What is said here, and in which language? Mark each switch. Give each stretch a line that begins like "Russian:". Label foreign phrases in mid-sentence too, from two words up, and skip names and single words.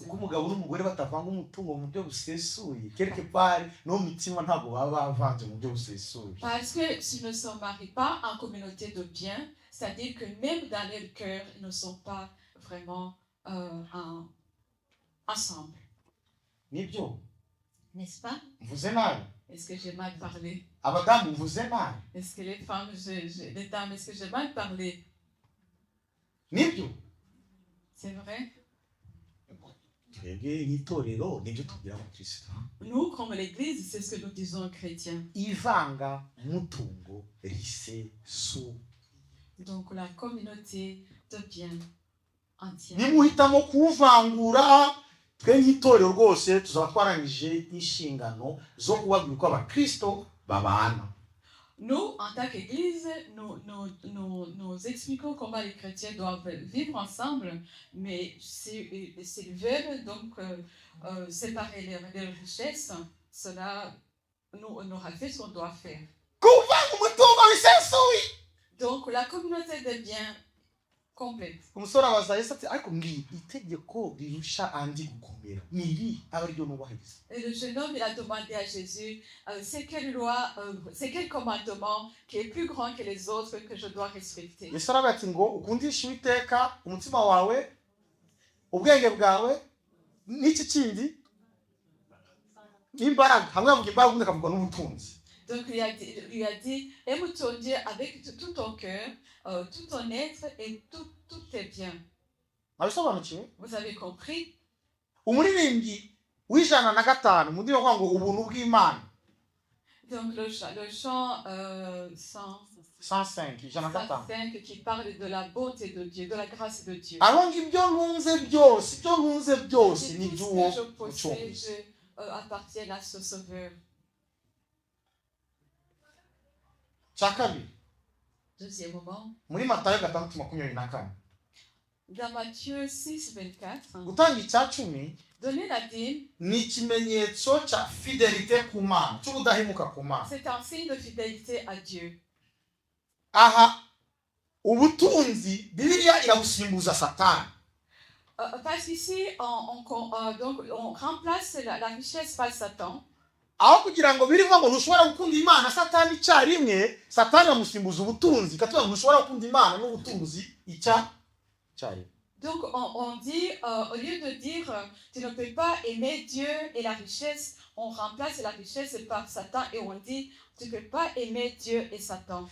Kinyarwanda: Kuko umugabo n'umugore batavanga umutungo mu buryo busesuye,
French: quelque part
Kinyarwanda: no mutima ntabwo baba bavanze mu buryo busesuye.
French: Parce que s'ils ne se marient pas en communauté de biens, c'est-à-dire que même dans leur cœur, ils ne sont pas vraiment ensemble.
Kinyarwanda: Nibyo
French: N'est-ce pas?
Kinyarwanda: mvuze nabi?
French: Est-ce que j'ai mal parlé?
Kinyarwanda: Abadamu mvuze nabi?
French: Est-ce que les femmes, les dames, est-ce que j'ai mal parlé?
Kinyarwanda: Nibyo
French: C'est vrai?
Kinyarwanda: twebwe nk'itorero nibyo tubwira abakristo.
French: Nous, comme l'Église, c'est ce que nous disons aux chrétiens.
Kinyarwanda: Ivanga mutungo risesuye.
French: Donc la communauté de biens. entièrement.
Kinyarwanda: nimuhitamo kuwuvangura twe nk'itorero rwose tuzaba twarangije inshingano zo kubabwira uko abakristo babana.
French: Nous, en tant qu'Église, nous expliquons comment les chrétiens doivent vivre ensemble, mais s'ils veulent donc séparer les richesses, cela nous aura fait ce qu'on doit faire.
Kinyarwanda: Kuvanga umutungo wisesuye.
French: Donc la communauté des biens complète.
Kinyarwanda: Umusore abaza Yesu ati ariko ngiyi itegeko rirusha andi gukomera niri aba ryo nubahiriza.
French: Et le jeune homme, il a demandé à Jésus, c'est quelle loi, c'est quel commandement qui est plus grand que les autres que je dois respecter.
Kinyarwanda: Yesu aravuga ati ngo ukundishe Uwiteka umutima wawe, ubwenge bwawe, n'iki kindi n'imbaraga. Hamwe avuga imbaraga ubundi akavuga n'ubutunzi.
French: Donc il a dit, aime ton Dieu avec tout ton cœur, tout ton être et tout tes biens.
Kinyarwanda: Abisobanukiwe?
French: Vous avez compris?
Kinyarwanda: Umuririmbyi w'ijana na gatanu mu ndirimbo ngo ubuntu bw'Imana.
French: Donc le chant
Kinyarwanda: 105 ijana na gatanu.
French: 105 qui parle de la bonté de Dieu, de la grâce de Dieu.
Kinyarwanda: Aho ngibyo ntunze byose ni
French: Tout
Kinyarwanda: by'uwo
French: ce que je possède,
Kinyarwanda: mucunguzi.
French: appartient à ce Sauveur.
Kinyarwanda: Cya kabiri
French: Deuxième moment,
Kinyarwanda: muri Matayo 6:24
French: dans Matthieu 6:24,
Kinyarwanda: gutanga icya cumi
French: donner la dîme,
Kinyarwanda: ni ikimenyetso cya fidelite ku Mana, cy'ubudahemuka ku Mana.
French: c'est un signe de fidélité à Dieu.
Kinyarwanda: Aha ubutunzi Bibiliya irabusimbuza Satani.
French: Parce qu'ici, on remplace la richesse par Satan.
Kinyarwanda: Aho kugira ngo birivuga ngo ntushobora gukunda Imana Satani icyarimwe, Satani amusimbuza ubutunzi, katuvuga ngo ntushobora gukunda Imana n'ubutunzi icyarimwe.
French: Donc on dit, au lieu de dire tu ne peux pas aimer Dieu et la richesse, on remplace la richesse par Satan et on dit tu ne peux pas aimer Dieu et Satan.